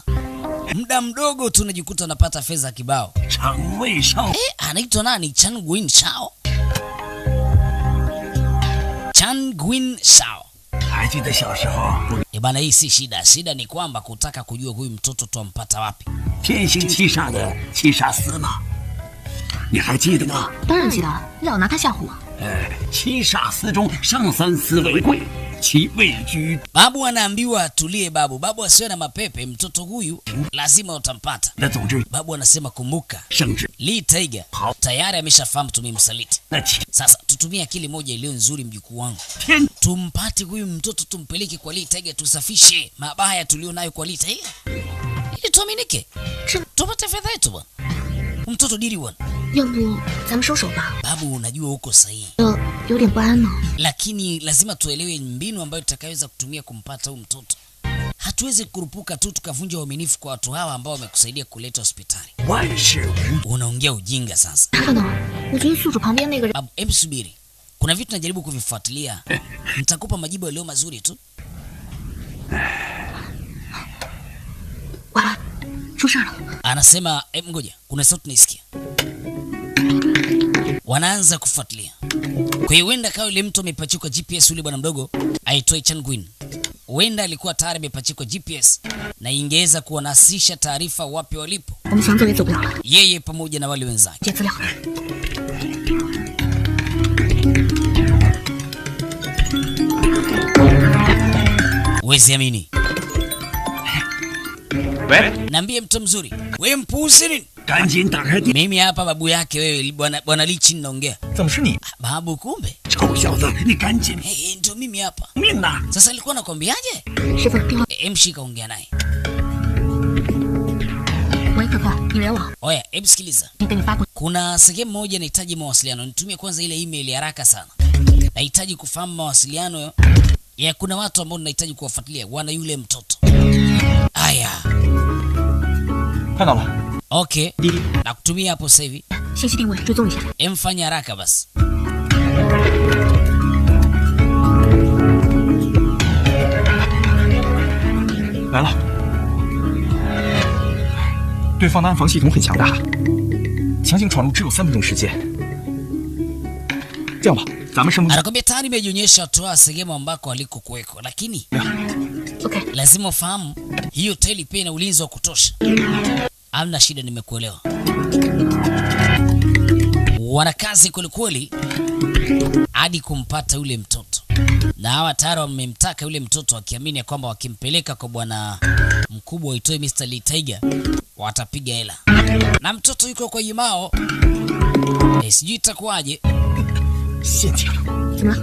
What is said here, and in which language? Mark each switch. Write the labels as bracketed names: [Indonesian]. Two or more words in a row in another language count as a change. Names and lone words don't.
[Swahili] Muda mdogo tunajikuta napata fedha kibao. Anaitwa nani? Changuin Shao. Changuin Shao. Bana, hii si shida. Shida ni kwamba kutaka kujua huyu mtoto tuampata wapi. [Chinese] 你还记得吗？当然记得了，老拿他吓唬我。七煞司中上三司为贵，其位居 [Swahili] Babu anaambiwa atulie babu. Babu asiwe na mapepe, mtoto huyu lazima utampata. [Chinese] 那总之 [Swahili] Babu anasema kumbuka, [Chinese] 圣旨。 [Swahili] Lee Tiger tayari ameshafahamu tumemsaliti. [Chinese] 那其 [Swahili] Sasa tutumie akili moja iliyo nzuri mjukuu wangu. [Chinese] 天 [Swahili] Tumpate huyu mtoto tumpeleke kwa Lee Tiger, tusafishe mabaya tulionayo kwa Lee Tiger. Ili tuaminike. Tupate fedha yetu bwana. Mtoto diri bwana. [Chinese] 要不咱们收手吧？ [Swahili] Babu unajua uko sahihi. [Chinese] 有点不安呢。 [Swahili] Lakini lazima tuelewe mbinu ambayo tutakayoweza kutumia kumpata huyu mtoto. Hatuwezi kurupuka tu tukavunja uaminifu kwa watu hawa ambao wamekusaidia kuleta hospitali. [Chinese] 万事无 [Swahili] Unaongea ujinga sasa. [Chinese] 看到，我觉得宿主旁边那个人， [Swahili] Babu, hebu subiri. Kuna vitu najaribu kuvifuatilia. Nitakupa majibu yaliyo mazuri tu. [Chinese] 完了，出事了。 [Swahili] Anasema, ngoja, kuna sauti naisikia. Wanaanza kufuatilia. Kwa hiyo huenda kawa yule mtu amepachikwa GPS yule bwana mdogo aitwaye Changuin. Huenda alikuwa tayari amepachikwa GPS na ingeweza kuwanasisha taarifa wapi walipo. [Chinese] 我们想走也走不了了， [Swahili] Yeye pamoja na wale wenzake. [Chinese] 接资料。 [Swahili] Uwezi amini. [Chinese] 喂， [Swahili] Niambie mtu mzuri. Wewe mpuuzi nini? [Chinese] 赶紧打开电！ [Swahili] Mimi hapa babu yake wewe bwana Lichi naongea. [Chinese] 怎么是你？ [Swahili] Babu kumbe. [Chinese] 臭小子，你赶紧 [Swahili] Ndio mimi hapa. [Chinese] 命呐！ [Swahili] Sasa alikuwa nakwambiaje? [Chinese] 师傅，电话。 [Swahili] Mshika ongea naye. [Chinese] 喂，可可，你连我， [Swahili] Oya, hebu sikiliza. [Chinese] 你给你发过。 [Swahili] Kuna sehemu moja nahitaji mawasiliano. Nitumie kwanza ile email haraka sana. Nahitaji kufahamu mawasiliano ya kuna watu ambao nahitaji kuwafuatilia, wana yule mtoto. Aya. [Chinese] 看到了。 [Swahili] Okay. Nakutumia hapo sasa hivi. [Chinese] 信息定位，追踪一下。 [Swahili] Emfanya haraka basi. [Chinese] 来了。对方的暗防系统很强大，强行闯入只有3分钟时间。这样吧，咱们什么？ [Swahili] Anakwambia tayari imejionyesha toa sehemu ambako aliko kuweko, lakini OK， lazima ufahamu hiyo hoteli pia ina ulinzi wa kutosha. Hamna shida, nimekuelewa. Wana kazi kwelikweli hadi kumpata yule mtoto, na hawa tayari wamemtaka yule mtoto wakiamini kwamba wakimpeleka kwa bwana mkubwa aitwaye Mr. Lee Tiger watapiga hela, na mtoto yuko kwa Yimao. Sijui itakuwaje. [Chinese] 陷阱。怎么了？